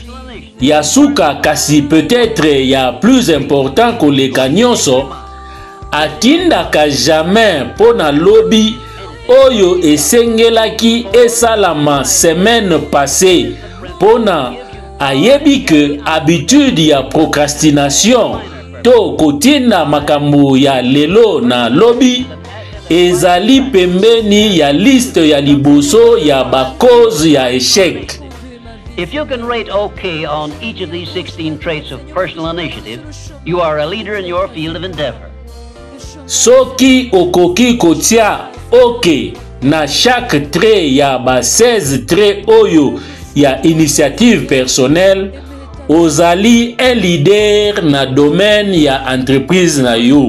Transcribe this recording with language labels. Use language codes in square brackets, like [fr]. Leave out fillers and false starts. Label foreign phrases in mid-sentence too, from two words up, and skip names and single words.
[ln] Yasuka kasi peut-être ya [fr] plus important [ln] koleka nyonso atindaka jamais pona lobi oyo esengelaki esalama [fr] semaine passée [ln] pona ayebi [fr] que habitude [ln] ya procrastination to kotinda makambo ya lelo na lobi ezali pembeni ya liste ya liboso ya ba cause ya échec. [en] If you can rate OK on each of these 16 traits of personal initiative, you are a leader in your field of endeavor. [ln] Soki okoki kotia OK na [fr] chaque trait [ln] ya ba 16 traits oyo ya [fr] initiative personnelle, [ln] ozali [fr] un leader [ln] na domaine ya entreprise na yo.